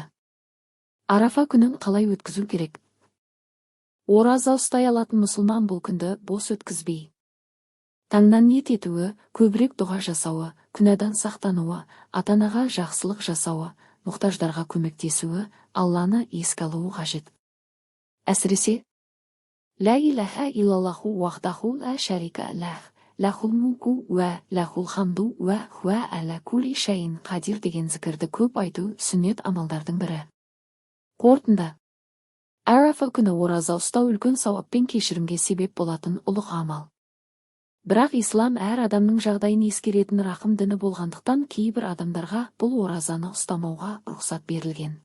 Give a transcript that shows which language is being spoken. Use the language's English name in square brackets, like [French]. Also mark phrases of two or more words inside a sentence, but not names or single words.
[Kazakh] Арафа күнін қалай өткізу керек? Ораза ұстай алатын мұсылман бұл күнді бос өткізбей. Таңнан ниет етуі, көбірек дұға жасауы, күнәдан сақтануы, ата-анаға жақсылық жасауы, мұқтаждарға көмектесуі, Алланы еске алуы қажет. Әсіресе, [Arabic] لا إله إلا الله وحده لا شريك له له الملك وله الحمد وهو على كل شيء قدير [Kazakh] деген зікірді көп айту сүннет амалдардың бірі. Қорытынды. Арафа күні ораза ұстау үлкен сауаппен кешірімге себеп болатын ұлық амал. Бірақ ислам әр адамның жағдайын ескеретін рақым діні болғандықтан кейбір адамдарға бұл оразаны ұстамауға рұқсат берілген.